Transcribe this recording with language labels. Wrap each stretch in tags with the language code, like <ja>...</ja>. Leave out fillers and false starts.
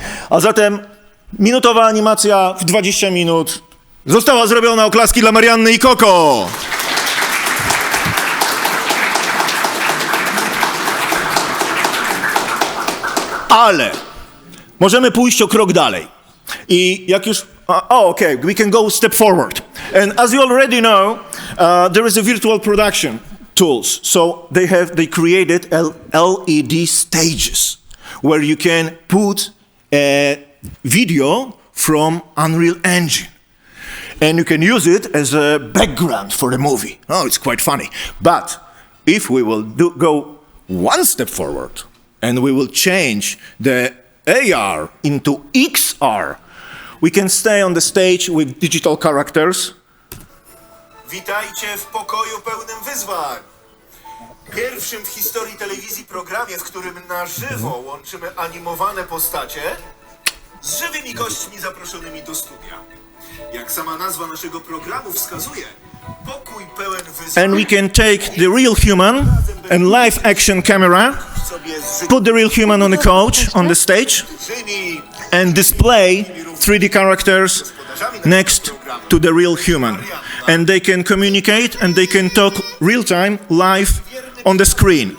<pl>A zatem minutowa animacja w 20 minut została zrobiona. Oklaski dla Marianny i Koko. Ale możemy pójść o krok dalej. I jak już...</pl> <en>okay, we can go step forward. And as you already know, there is a virtual production tools. So they created LED stages where you can put a video from Unreal Engine. And you can use it as a background for the movie. Oh, it's quite funny. But if we will go one step forward and we will change the AR into XR, we can stay on the stage with digital characters.</en> <pl>Witajcie w pokoju pełnym wyzwań. Pierwszym w historii telewizji programie, w którym na żywo łączymy animowane postacie z żywymi gośćmi zaproszonymi do studia. Jak sama nazwa naszego programu wskazuje, pokój pełen wyzwań.</pl> <en>And we can take the real human and live action camera, put the real human on the couch, on the stage, and display 3D characters next to the real human. And they can communicate and they can talk real time, live on the screen.</en>